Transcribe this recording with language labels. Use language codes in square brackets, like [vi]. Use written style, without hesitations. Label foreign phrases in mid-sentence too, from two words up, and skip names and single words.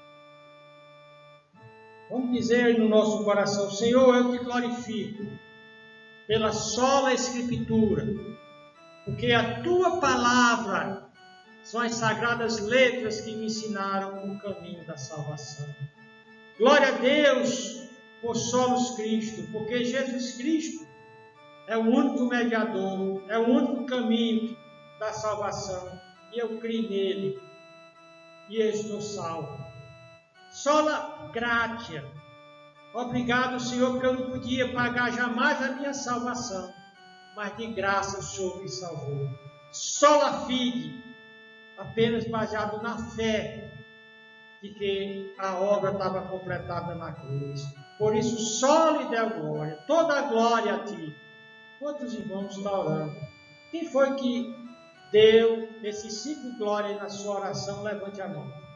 [pt] Vamos dizer no nosso coração, Senhor, eu te glorifico pela sola Escritura, porque a tua palavra são as sagradas letras que me ensinaram o caminho da salvação. Glória a Deus por [la] solos Cristo, [pt] porque Jesus Cristo é o único mediador, é o único caminho da salvação, e eu creio nele, e eu estou salvo. [la] Sola gratia. [pt] Obrigado, Senhor, porque eu não podia pagar jamais a minha salvação, mas de graça o Senhor me salvou. [la] Sola fide, [pt] apenas baseado na fé de que a obra estava completada na cruz. Por isso, só lhe deu glória, toda a glória a ti. Quantos irmãos estão orando? Quem foi que deu esses 5 glórias na sua oração, levante a mão.